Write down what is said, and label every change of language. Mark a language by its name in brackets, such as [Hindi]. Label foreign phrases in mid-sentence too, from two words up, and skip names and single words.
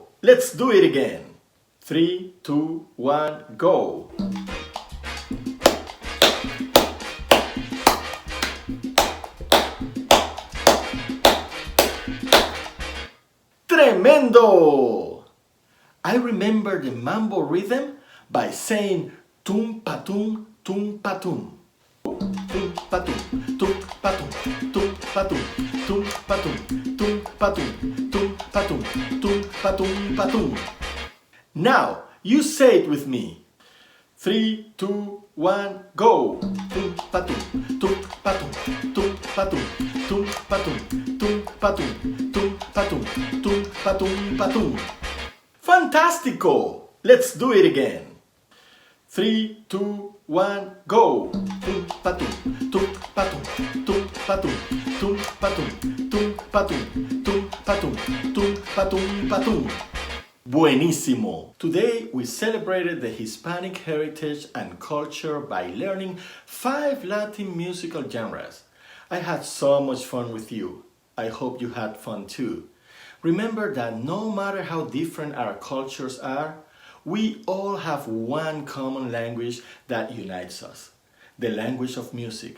[English] Let's do it again. 3, 2, 1, go. Tremendo! I remember the mambo rhythm by saying tum patum tum patum. Tum patum tum patum tum patum tum patum tum patum tum patum tum patum patum. Now you say it with me. 3, 2, 1, go. Tum patum tum patum tum patum tum patum tum patum tum patum tum patum patum. Fantastico! Let's do it again. 3, 2, 1, go. Tum patum tum patum tum patum tum patum tum patum tum patum tum patum patum. Buenísimo! Today we celebrated the Hispanic heritage and culture by learning 5 Latin musical genres. I had so much fun with you. I hope you had fun too. Remember that no matter how different our cultures are, we all have one common language that unites us, the language of music.